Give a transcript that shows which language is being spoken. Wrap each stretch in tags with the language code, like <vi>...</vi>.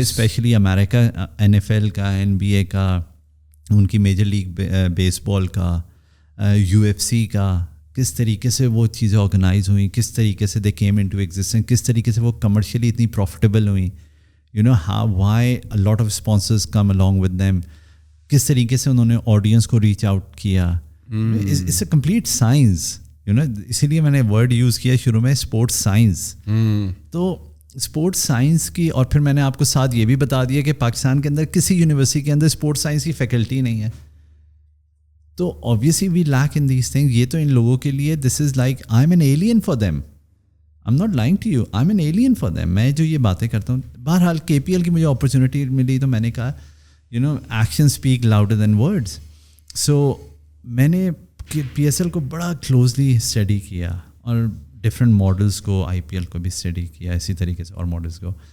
<ur>Especially امریکہ NFL کا, NBA کا, ان کی میجر لیگ بیس بال کا, UFC کا, کس طریقے سے وہ چیزیں آرگنائز ہوئیں, کس طریقے سے</ur> <en>they came into existence,</en> <ur>کس طریقے سے وہ کمرشلی اتنی پروفیٹیبل ہوئیں,</ur> <en>you know how why a lot of sponsors come along with them,</en> <ur>کس طریقے سے انہوں نے آڈینس کو ریچ آؤٹ کیا.</ur> <en>it's a complete science,</en> <ur>you know, اسی لیے میں نے ورڈ یوز کیا شروع میں, اسپورٹس سائنس. تو اسپورٹس سائنس کی, اور پھر میں نے آپ کو ساتھ یہ بھی بتا دیا کہ پاکستان کے اندر کسی یونیورسٹی کے اندر اسپورٹس سائنس کی فیکلٹی نہیں ہے.</ur> <en>تو obviously we lack in these things.</en> <ur>یہ تو ان لوگوں کے لیے</ur> <en>this is like I'm an alien for them. I'm not lying to you. I'm an alien for them.</en> <ur>میں جو یہ باتیں کرتا ہوں, بہرحال KPL کی مجھے اپرچونیٹی ملی تو میں نے کہا</ur> <en>Action speak louder than words.</en> <ur>سو میں نے PSL کو بڑا کلوزلی اسٹڈی کیا اور ڈفرینٹ ماڈلس کو, IPL کو بھی اسٹڈی کیا اسی طریقے سے, اور ماڈلس کو.</ur>